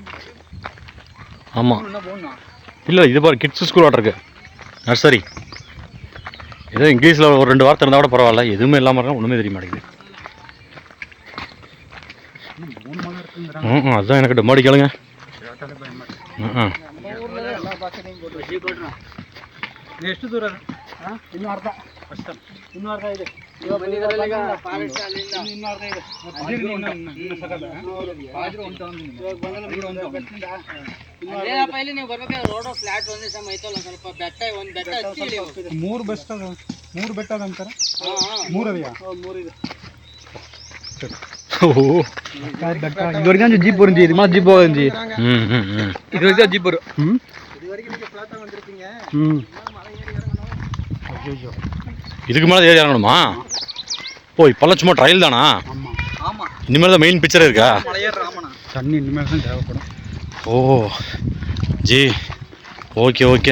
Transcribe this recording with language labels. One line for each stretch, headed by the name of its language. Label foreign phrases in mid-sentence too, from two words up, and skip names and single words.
Tamil: இல்லை இது பாரு,
English: kids school
Tamil: ஆட்ருக்கு. நர்சரி. ஏதோ இங்கிலீஷில் ஒரு 2 வார்த்தை இருந்தால் கூட பரவாயில்ல, எதுவுமே இல்லாமல் இருக்கா, ஒன்றுமே தெரிய மாட்டேங்குது. அதுதான் எனக்கு டம்மாடி கேளுங்க.
Kannada: ಎಷ್ಟು ದೂರ ಇನ್ನೂ ಅರ್ಧ ಅಷ್ಟೇ, ಇನ್ನೂ ಅರ್ಧ ಇದೆ. ಮೂರು ಬೆಟ್ಟ ಅಂತಾರೆ. ಮೂರದೆಯಾ? ಮೂರಿದೆ. ಇದುವರೆಗೆ ಜೀಪ್ ಬರುತ್ತೆ, ಇದು ಮಾತ್ರ ಜೀಪ್ ಹೋಗಿ ಇದುವರೆಗೆ ಜೀಪ್ ಬರು.
Tamil: இதுக்கு மேலே ஏறி இறங்கணுமா? ஓ இப்போல்லாம் சும்மா ட்ரையல் தானா? இனிமேல் தான்
English: main picture
Tamil: இருக்கா? தண்ணி இனிமேல் தான் தேவைப்படும். ஓ ஜி
English: okay okay.